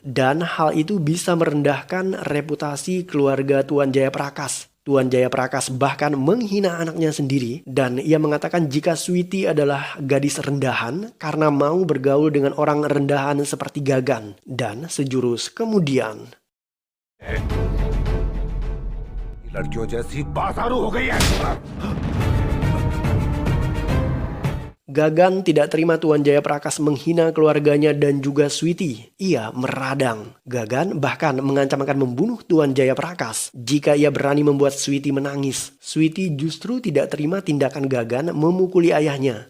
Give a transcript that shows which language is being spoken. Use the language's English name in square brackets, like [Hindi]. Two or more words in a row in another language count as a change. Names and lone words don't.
[Indonesian] Dan hal itu bisa merendahkan reputasi keluarga Tuan Jayaprakas. Tuan Jayaprakas bahkan menghina anaknya sendiri dan ia mengatakan jika Sweety adalah gadis rendahan karena mau bergaul dengan orang rendahan seperti Gagan. Dan sejurus kemudian, [Hindi] लड़कियों जैसी बाजारू हो गई है। [Indonesian] Gagan tidak terima Tuan Jayaprakas menghina keluarganya dan juga Sweety. Ia meradang. Gagan bahkan mengancam akan membunuh Tuan Jayaprakas jika ia berani membuat Sweety menangis. Sweety justru tidak terima tindakan Gagan memukuli ayahnya.